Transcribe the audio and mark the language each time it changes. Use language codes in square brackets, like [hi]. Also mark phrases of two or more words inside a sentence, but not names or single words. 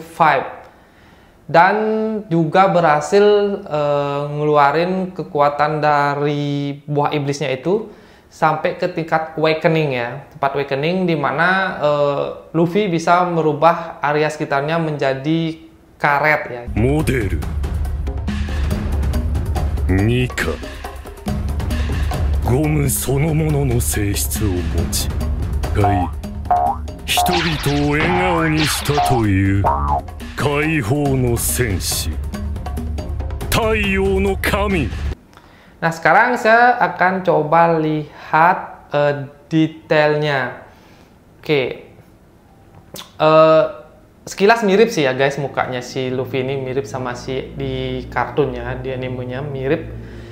[id] 5, dan juga berhasil ngeluarin kekuatan dari buah iblisnya itu sampai ke tingkat awakening ya, tempat awakening di mana Luffy bisa merubah area sekitarnya menjadi karet ya. [ja] Model Nika ゴムそのものの性質を持ち、人々を笑顔にしたという解放の戦士、太陽の神。 [id] Nah, sekarang saya akan coba lihat detailnya. Oke. Sekilas mirip sih ya guys, mukanya si Luffy ini mirip sama si di kartunnya, di animenya mirip.